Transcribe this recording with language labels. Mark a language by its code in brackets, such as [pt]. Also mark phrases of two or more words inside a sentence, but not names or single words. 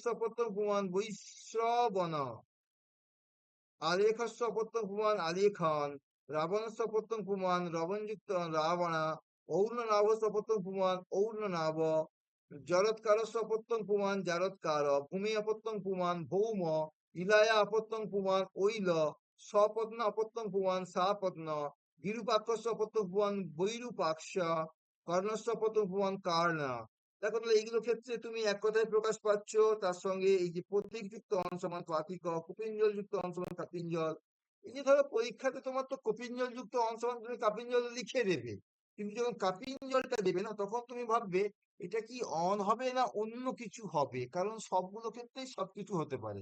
[sa] অপত্যং পুমান বৈশ্রবন, আলেখস্য অপত্যং পুমান আলেখান, রাবণস্য অপত্যং পুমান রবণযুক্ত রাবণ, ঔর্ণনাভস্য অপত্যং পুমান ঔর্ণনাভ, জরৎকারস্য অপত্যং পুমান জারৎকার, ভূমি অপত্যং পুমান ভৌম, ইলায়া অপত্যং পুমান ঐল, স্বপত্ন অপত্যং পুমান সাপত্ন, বিরূপাক্ষস্য অপত্যং পুমান বৈরূপাক্ষ, কর্ণস্য অপত্যং পুমান কার্ণা। [bn] দেখো তাহলে এইগুলো ক্ষেত্রে তুমি এক কথায় প্রকাশ পাচ্ছ, তার সঙ্গে এই যে প্রতীকযুক্ত অন সমান পাতিক, কুপিঞ্জল যুক্ত অন সমান কাপিঞ্জল। এই যে ধরো পরীক্ষাতে তোমার তো কপিঞ্জল যুক্ত অন সমান তুমি কাপিঞ্জল লিখে দেবে, কিন্তু যখন কাপিঞ্জলটা দেবে না, তখন তুমি ভাববে এটা কি অন হবে না অন্য কিছু হবে, কারণ সবগুলো ক্ষেত্রেই সবকিছু হতে পারে।